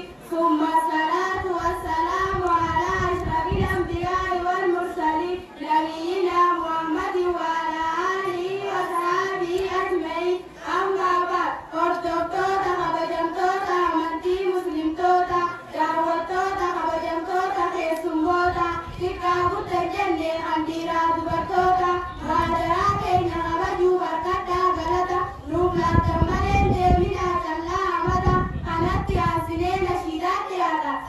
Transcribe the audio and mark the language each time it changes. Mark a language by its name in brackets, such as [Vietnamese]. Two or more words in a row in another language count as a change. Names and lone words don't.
[Arabic] ثم الصلاة والسلام على أشرف الأنبياء والمرسلين نبينا محمد وعلى آله وصحبه أجمعين. أما بعد, [Oromo] hordoftoota kabajamtoota amantii muslimtoota, daawwattoota kabajamtoota keessummoota, xiqqaa guddaa jennee kan dhiiraa dubartoota, maadaraa keenya kabajuu barkadhaa galata, nuuf laattan malee deeminaa callaa amata, kanatti aansinee nashiidaatti yaada.